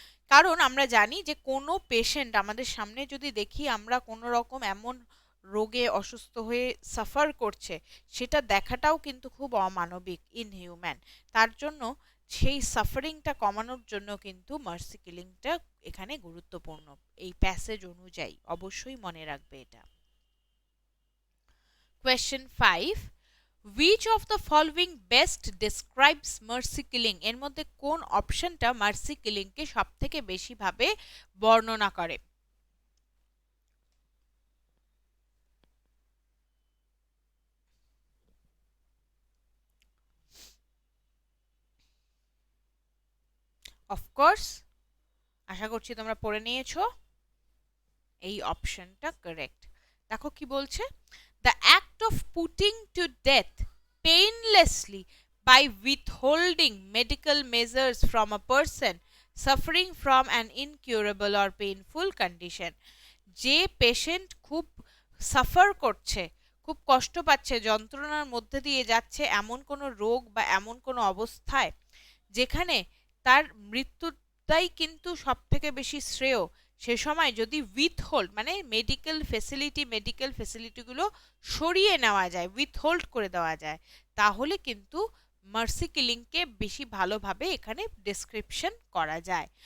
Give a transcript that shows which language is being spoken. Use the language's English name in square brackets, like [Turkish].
[Bangla] কারণ আমরা জানি যে কোনো পেশেন্ট আমাদের সামনে যদি দেখি আমরা কোনো রকম এমন রোগে অসুস্থ হয়ে সাফার করছে, সেটা দেখাটাও কিন্তু খুব অমানবিক, ইনহিউম্যান। তার জন্য সেই সাফারিংটা কমানোর জন্য কিন্তু মার্সি কিলিংটা এখানে গুরুত্বপূর্ণ, এই প্যাসেজ অনুযায়ী। অবশ্যই মনে রাখবে এটা। [English] Question 5, which of the following best describes mercy killing? [Bangla] এর মধ্যে কোন অপশনটা মার্সি কিলিং কে সবথেকে বেশি ভাবে বর্ণনা করে? অফকোর্স, আশা করছি তোমরা পড়ে নিয়েছো, এই অপশনটা কারেক্ট। দেখো কি বলছে, [English] the act of putting to death painlessly by withholding medical measures from a person suffering from an incurable or painful condition। [Bangla] যে পেশেন্ট খুব সাফার করছে, খুব কষ্ট পাচ্ছে, যন্ত্রণার মধ্যে দিয়ে যাচ্ছে, এমন কোনো রোগ বা এমন কোনো অবস্থায় যেখানে তার মৃত্যুটাই কিন্তু সব থেকে বেশি শ্রেয়, সে সময় যদি উইথহোল্ড মানে মেডিকেল ফেসিলিটিগুলো সরিয়ে নেওয়া যায়, উইথহোল্ড করে দেওয়া যায়, তাহলে কিন্তু মার্সি কিলিংকে বেশি ভালোভাবে এখানে ডেসক্রিপশন করা যায়।